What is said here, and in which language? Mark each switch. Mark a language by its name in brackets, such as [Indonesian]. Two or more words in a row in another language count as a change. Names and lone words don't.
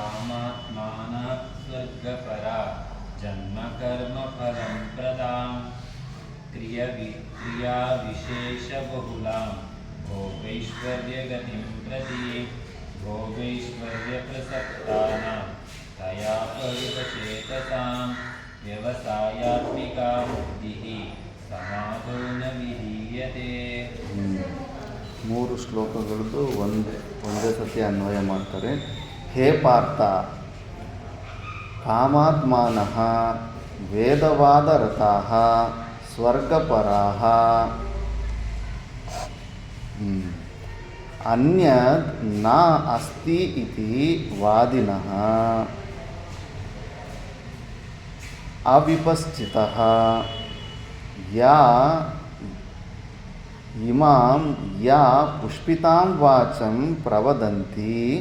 [Sanskrit] स्वर्गपरा जन्मकर्मफलं प्रदां क्रियाविशेषबहुलां भोगैश्वर्यगतिं प्रति भोगैश्वर्यप्रसक्तानां तयापहृतचेतसां व्यवसायात्मिका बुद्धिः समाधो न विधीयते. [Kannada] ಮೂರು ಶ್ಲೋಕಗಳದ್ದು ಒಂದೇ ಸತಿ ಅನ್ವಯ ಮಾಡ್ತಾರೆ. [Sanskrit] ಹೇ ಪಾರ್ಥ, ಕಾಮಾತ್ಮಾನಃ ವೇದವಾದರತಾಃ ಸ್ವರ್ಗಪರಾಃ ಅನ್ಯದ್ ನ ಅಸ್ತಿ ಇತಿ ವಾದಿನಃ ಅವಿಪಶ್ಚಿತಃ ಯಾ ಇಮಾಂ ಯಾ ಪುಷ್ಪಿತಾಂ ವಾಚಂ ಪ್ರವದಂತಿ